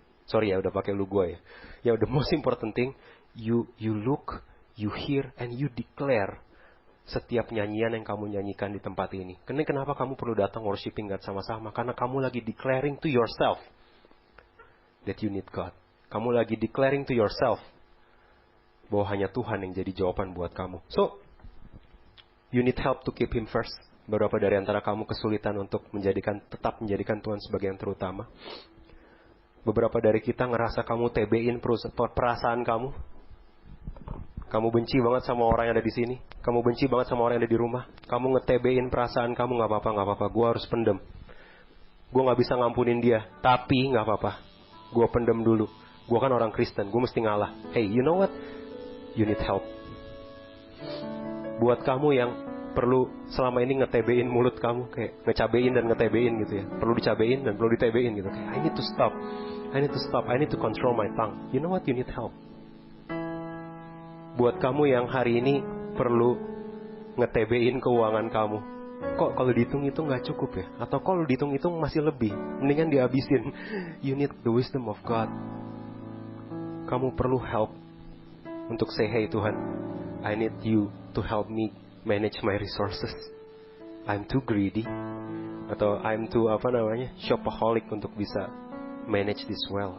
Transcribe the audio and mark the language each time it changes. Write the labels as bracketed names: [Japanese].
[Indonesian] Sorry ya, udah pakai lu gue ya. Ya, [English] the most important thing, you look, you hear, and you declare [Indonesian] setiap nyanyian yang kamu nyanyikan di tempat ini. Kenapa kamu perlu datang [English] worshiping God [Indonesian] sama-sama? Karena kamu lagi [English] declaring to yourself that you need God. [Indonesian] Kamu lagi [English] declaring to yourself [Indonesian] bahwa hanya Tuhan yang jadi jawaban buat kamu. [English] So, you need help to keep Him first. [Indonesian] Beberapa dari antara kamu kesulitan untuk tetap menjadikan Tuhan sebagai yang terutama. Beberapa dari kita ngerasa kamu TB-in perasaan kamu. Kamu benci banget sama orang yang ada di sini. Kamu benci banget sama orang yang ada di rumah. Kamu nge-TB-in perasaan kamu, gak apa-apa. Gue harus pendem. Gue gak bisa ngampunin dia. Tapi gak apa-apa. Gue pendem dulu. Gue kan orang Kristen, gue mesti ngalah. [English] Hey, you know what? You need help. [Indonesian] Buat kamu yang perlu selama ini nge-TB-in mulut kamu, kayak ngecabein dan nge-TB-in gitu ya. Perlu dicabein dan perlu di-TB-in gitu. Kayak, [English] I need to stop. I need to control my tongue. You know what? You need help. [Indonesian] Buat kamu yang hari ini perlu nge-TB-in keuangan kamu. Kok kalau dihitung-hitung gak cukup ya? Atau kalau dihitung-hitung masih lebih, mendingan dihabisin. [English] You need the wisdom of God. [Indonesian] Kamu perlu [English] help untuk say, hey Tuhan, I need you to help me manage my resources. I'm too greedy. Atau I'm too shopaholic [Indonesian] untuk bisa [English] manage this well.